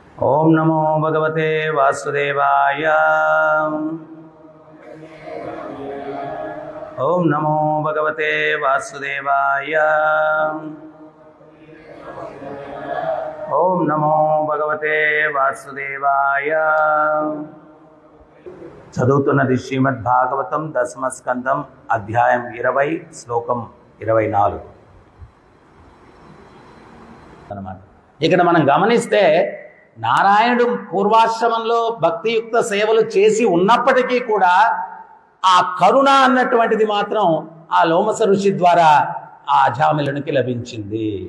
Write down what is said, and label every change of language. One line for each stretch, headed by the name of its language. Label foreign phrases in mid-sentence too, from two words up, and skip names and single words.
Sanskrit: ओम नमो भगवते वासुदेवाय। ओम नमो भगवते वासुदेवाय। ओम नमो भगवते वासुदेवाय।
Telugu: చదువుతున్నది శ్రీమద్ భాగవతం దశమ స్కందం అధ్యాయం 20 శ్లోకం 24 అన్నమాట. ఇక్కడ మనం గమనిస్తే నారాయణుడు పూర్వాశ్రమంలో భక్తియుక్త సేవలు చేసి ఉన్నప్పటికీ కూడా ఆ కరుణ అన్నటువంటిది మాత్రం ఆ లోమస ఋషి ద్వారా ఆ అజామిలునికి లభించింది.